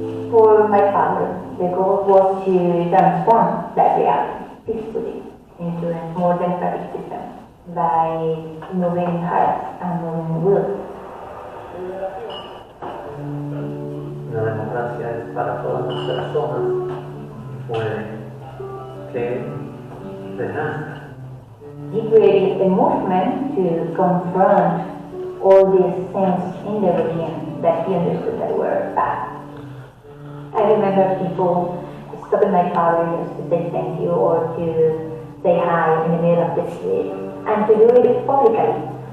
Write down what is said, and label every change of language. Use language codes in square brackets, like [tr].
[en] For my father, the goal was to transform that reality peacefully into a more democratic system by moving hearts and moving will. [es] La democracia es para todas las personas, pues que renazca. [en] He created a movement to confront all these things in the regime that he understood that were bad. I remember people stopping my father just to say thank you or to say hi in the middle of the street and to do it publicly.